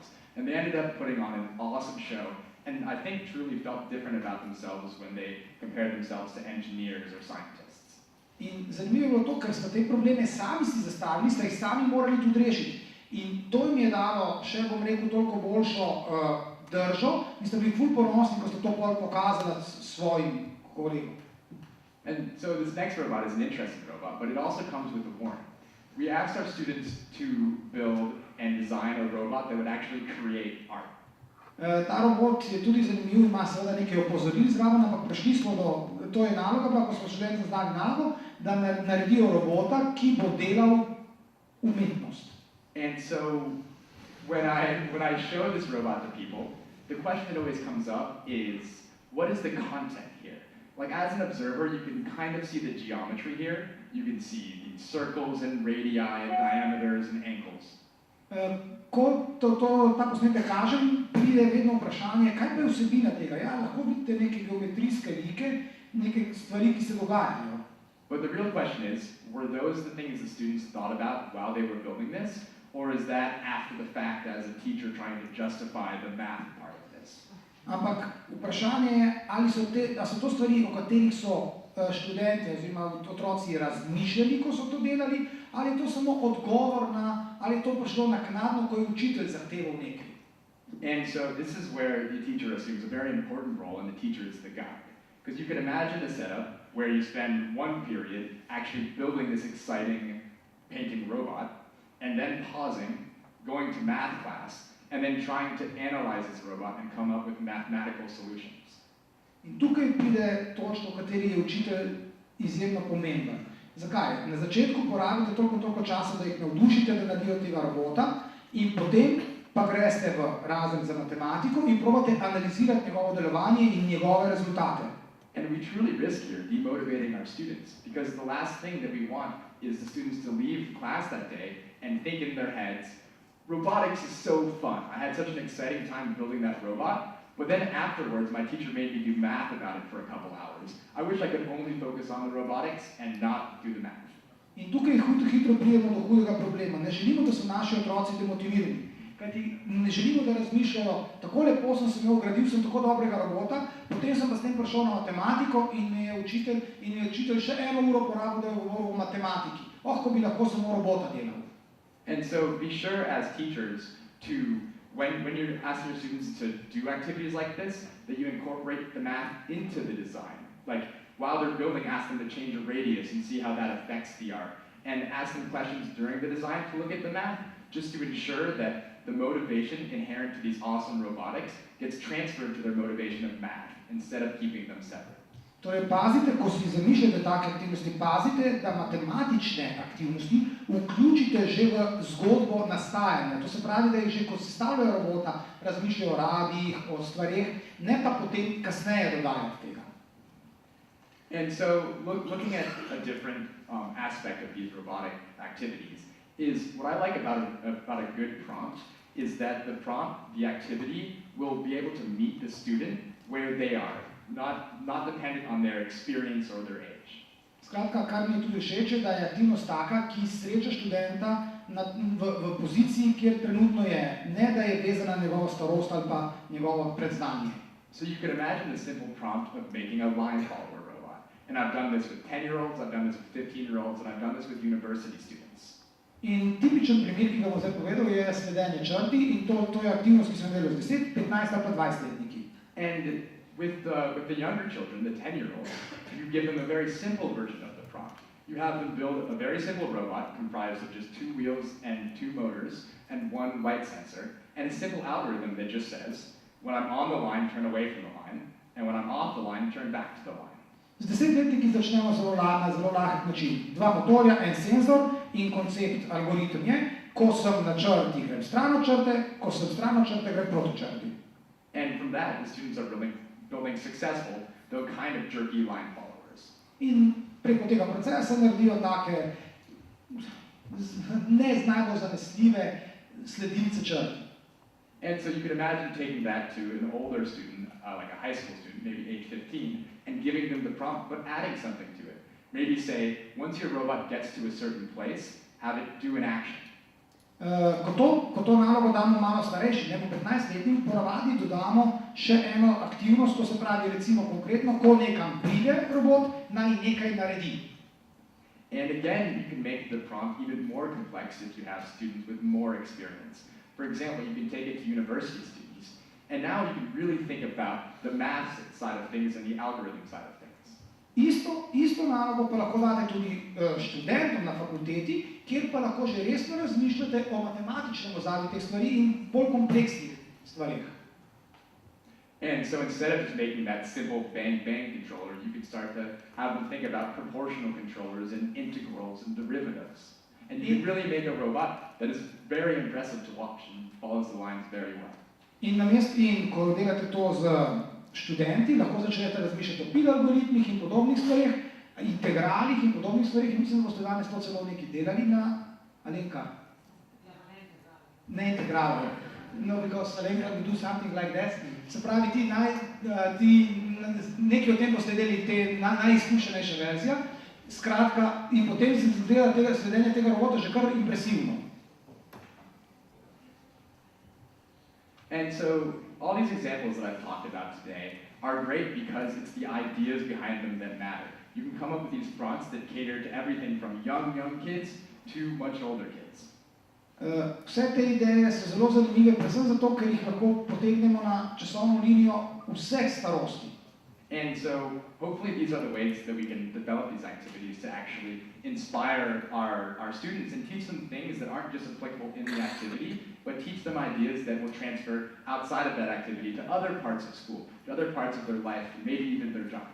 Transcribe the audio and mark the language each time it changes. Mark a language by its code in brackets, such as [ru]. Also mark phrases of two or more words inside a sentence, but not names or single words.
[en] And they ended up putting on an awesome show, and I think truly felt different about themselves when they compared themselves to engineers or scientists. [sl] In zanimivo je bilo to, ker sta te probleme sami si zastavili, sta jih sami morali tudi rešiti. In to jim je dalo še, bom rekel, toliko boljšo držo in sta bili ful ponosni, ko sta to pokazala svojim kolegom. [en] And so this next robot is an interesting robot, but it also comes with a warning. We asked our students to build and design a robot that would actually create art. [sl] Ta robot je tudi zanimiv, ima seveda nekaj opozoril zraven, ampak prišli smo do, to je naloga, ko smo študentom zadali nalogo, da naredijo robota, ki bo delal umetnost. [en] And so when I show this robot to people, the question that always comes up is, what is the content here? Like, as an observer, you can kind of see the geometry here. You can see the circles and radii and diameters and angles. [sl] Ko ta posnetek kažem, pride vedno vprašanje, kaj pa je vsebina tega? Ja, lahko vidite neke geometrijske like, neke stvari, ki se dogajajo. [en] But the real question is, were those the things the students thought about while they were building this? Or is that after the fact as a teacher trying to justify the math part of this? [sl] Ampak vprašanje je, ali so to stvari, o katerih so študenti oziroma otroci razmišljali, ko so to delali, ali je to samo odgovor na, ali je to prišlo naknadno, ko je učitelj zahteval nekaj. [en] And so this is where the teacher assumes a very important role, and the teacher is the guide. Because you can imagine a setup where you spend one period actually building this exciting painting robot, and then pausing, going to math class, and then trying to analyze this robot and come up with mathematical solutions. [sl] In tukaj pride točka, v kateri je učitelj izjemno pomemben. Zakaj? Na začetku porabite toliko časa, da jih navdušite, da naredijo tega robota, in potem pa greste v razred za matematiko in probate analizirati njegovo delovanje in njegove rezultate. [en] And we truly risk here demotivating our students, because the last thing that we want is the students to leave class that day and think in their heads, robotics is so fun. I had such an exciting time building that robot, but then afterwards my teacher made me do math about it for a couple hours. I wish I could only focus on the robotics and not do the math. [sl] In tukaj hitro pridemo do hudega problema. Ne želimo, da so naši otroci demotivirani. Kajti ne želimo, da razmišljajo, tako lepo sem se imel, gradil sem tako dobrega robota, potem sem pa s tem prišel na matematiko in mi je učitelj še eno uro porabil, da je govoril o matematiki. Ko bi lahko samo robota delal. [en] And so be sure as teachers to, when you're asking your students to do activities like this, that you incorporate the math into the design. Like, while they're building, ask them to change a radius and see how that affects the art. And ask them questions during the design to look at the math, just to ensure that the motivation inherent to these awesome robotics gets transferred to their motivation of math, instead of keeping them separate. [sl] Torej, pazite, ko si zamišljate take aktivnosti, pazite, da matematične aktivnosti vključite že v zgodbo nastajanja. To se pravi, da jih že, ko sestavljajo robota, razmišljajo o radijih, o stvareh, ne pa potem kasneje dodajo tega. [en] And so, looking at a different aspect of these robotic activities, is what I like about a good prompt is that the prompt, the activity, will be able to meet the student where they are, not dependent on their experience or their age. [sl] Skratka, kar mi je tudi všeč, da je aktivnost taka, ki sreča študenta v poziciji, kjer trenutno je, ne da je vezana na njegovo starost ali pa njegovo predznanje. [en] So you can imagine the simple prompt of making a line follower robot. And I've done this with 10-year-olds, I've done this with 15-year-olds, and I've done this with university students. [sl] In tipičen primer, ki ga bom zdaj povedal, je sledenje črti in to je aktivnost, ki sem delal z 10, 15 ali pa 20-letniki. [en] And with the younger children, the 10-year-olds, you give them a very simple version of the prompt. You have them build a very simple robot comprised of just 2 wheels and 2 motors and 1 light sensor, and a simple algorithm that just says, when I'm on the line, turn away from the line, and when I'm off the line, turn back to the line. [sl] Z 10-letniki začnemo na zelo lahek način. 2 motorja, en senzor in koncept algoritem je, ko sem na črti, grem stran od črte, ko sem stran od črte, grem proti črti. [en] And from that, the students are building successful, though kind of jerky line followers. [sl] In preko tega procesa naredijo take ne najbolj zanesljive sledilce črti. [en] And so you can imagine taking that to an older student, like a high school student, maybe age 15, and giving them the prompt, but adding something to it. Maybe say, once your robot gets to a certain place, have it do an action. [sl] Ko to nalogo damo malo starejši, ne po 15-letnim, ponavadi dodamo še eno aktivnost, to se pravi recimo konkretno, ko nekam pride robot, naj nekaj naredi. [en] And again, you can make the prompt even more complex if you have students with more experience. For example, you can take it to university students, and now you can really think about the math side of things and the algorithm side of things. [sl] Isto nalogo pa lahko date tudi študentom na fakulteti, kjer pa lahko že resno razmišljate o matematičnem ozadju teh stvari in bolj kompleksnih stvarih. [en] And so instead of just making that simple bang-bang controller, you can start to have them think about proportional controllers and integrals and derivatives. And you can really make a robot that is very impressive to watch and follows the lines very well. [sl] In ko delate to z študenti, lahko začnete razmišljati o pil algoritmih in podobnih stvarih, integralih in podobnih stvarih, in mislim, da boste danes to celo nekaj delali na Alenka. Ne integralov. [en] No, because Alenka will do something like that. [sl] Se pravi, nekaj o tem boste delali te najizkušenejša verzija. Skratka, in potem se izgleda sledenje tega robota že kar impresivno. [en] And so, all these examples that I've talked about today are great because it's the ideas behind them that matter. You can come up with these prompts that cater to everything from young kids to much older kids. [sl] Vse te ideje so zelo zanimive, predvsem zato, ker jih lahko potegnemo na časovno linijo vseh starosti. [en] And so, hopefully these are the ways that we can develop these activities to actually inspire our students and teach them things that aren't just applicable in the activity, but teach them ideas that will transfer outside of that activity to other parts of school, to other parts of their life, maybe even their job.